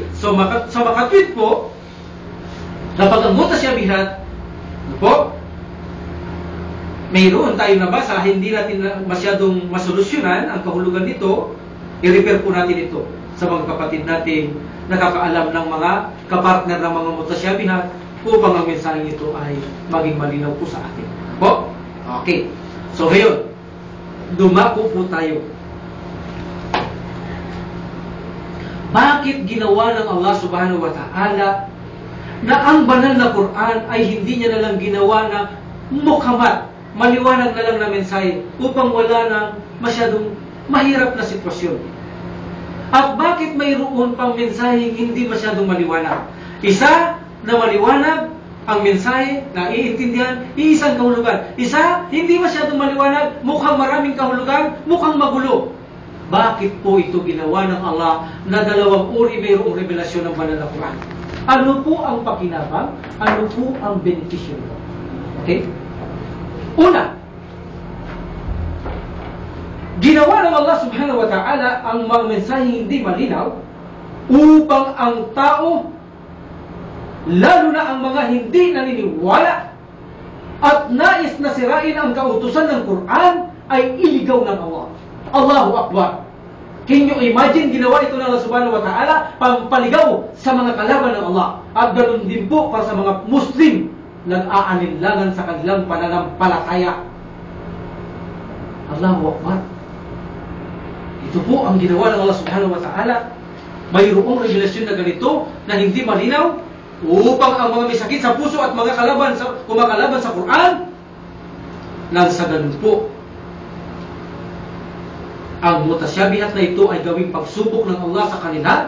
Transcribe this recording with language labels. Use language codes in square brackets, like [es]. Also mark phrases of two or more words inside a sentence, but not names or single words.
[tl] So makatwid po, kapag ang mutasyabihat mayroon tayong nabasa, hindi natin masyadong masolusyonan ang kahulugan nito, i-refer po natin ito sa mga kapatid natin nakakaalam ng mga kapartner ng mga mutasyabihat upang ang mensaheng ito ay maging malinaw po sa atin. Po? Okay. So ngayon, dumako po tayo. Bakit ginawa ng Allah [ar] سبحانه وتعالى [tl] na ang banal na Quran ay hindi niya nalang ginawa na mukamat, maliwanag na lang na mensahe upang wala ng masyadong mahirap na sitwasyon? At bakit mayroon pang mensaheng hindi masyadong maliwanag? Isa na maliwanag ang mensahe na iintindihan, iisang kahulugan. Isa, hindi masyadong maliwanag, mukhang maraming kahulugan, mukhang magulo. Bakit po ito ginawa ng Allah na dalawang uri mayroong revelasyon ng banal na Quran? Ano po ang pakinabang? Ano po ang benepisyo? Okay? Una, ginawa ng Allah [ar] سبحانه وتعالى [tl] ang mga mensahe hindi malinaw upang ang tao, lalo na ang mga hindi naniniwala at nais na sirain ang kautusan ng Quran, ay iligaw ng Allah. [ar] الله أكبر. [en] Can you imagine, [tl] ginawa ito ng Allah [ar] سبحانه وتعالى [tl] pampaligaw sa mga kalaban ng Allah. At ganoon din po para sa mga Muslim nag-aalinlangan sa kanilang pananampalataya. [ar] الله أكبر. [tl] Ito po ang ginawa ng Allah [ar] سبحانه وتعالى. [tl] Mayroong revelasyon na ganito na hindi malinaw upang ang mga may sakit sa puso at mga kumakalaban sa Quran, nang sa ganun po, ang mutasyabihat na ito ay gawing pagsubok ng Allah sa kanila.